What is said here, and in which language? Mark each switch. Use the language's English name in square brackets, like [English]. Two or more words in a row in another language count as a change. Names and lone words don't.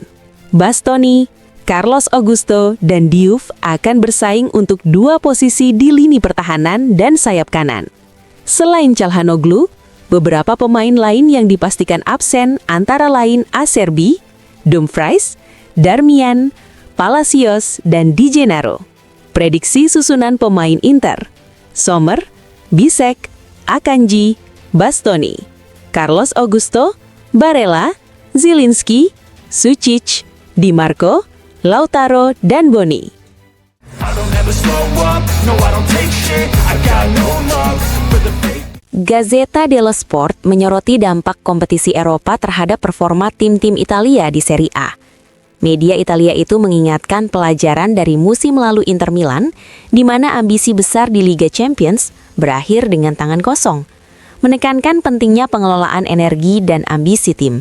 [Indonesian] Bastoni, Carlos Augusto, dan Diouf akan bersaing untuk 2 posisi di lini pertahanan dan sayap kanan. Selain Çalhanoğlu, beberapa pemain lain yang dipastikan absen antara lain Acerbi, Dumfries, Darmian, Palacios, dan Di Gennaro. Prediksi susunan pemain Inter: Sommer, Bisek, Akanji, Bastoni, Carlos Augusto, Barella, Zielinski, Sučić, Di Marco, Lautaro, dan Boni. Gazzetta dello Sport menyoroti dampak kompetisi Eropa terhadap performa tim-tim Italia di Serie A. Media Italia itu mengingatkan pelajaran dari musim lalu Inter Milan, di mana ambisi besar di Liga Champions berakhir dengan tangan kosong, menekankan pentingnya pengelolaan energi dan ambisi tim.